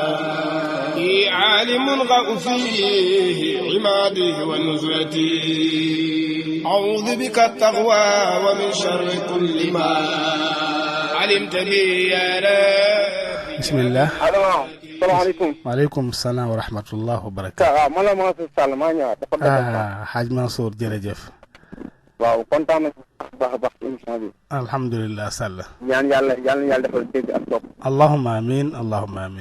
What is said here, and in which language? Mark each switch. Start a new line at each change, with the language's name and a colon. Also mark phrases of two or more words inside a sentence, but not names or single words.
Arabic: عالم غأ فيه عماده ونزلتي أعوذ بك التقوى ومن شر كل ما علمت به يا رب. بسم الله. salaamaaleykum. وعليكم السلام ورحمة الله وبركاته.
Wolof: waaw man la Mansour Sall maa ñëwaat. Hadj Mansour jërëjëf. waaw kontaan nañu baax a baax ci émission bi.
Arabic: alhamdulilah Sall.
Wolof: ñaan yàlla defal dégg ak topp.
Arabic: اللهم آمين اللهم آمين.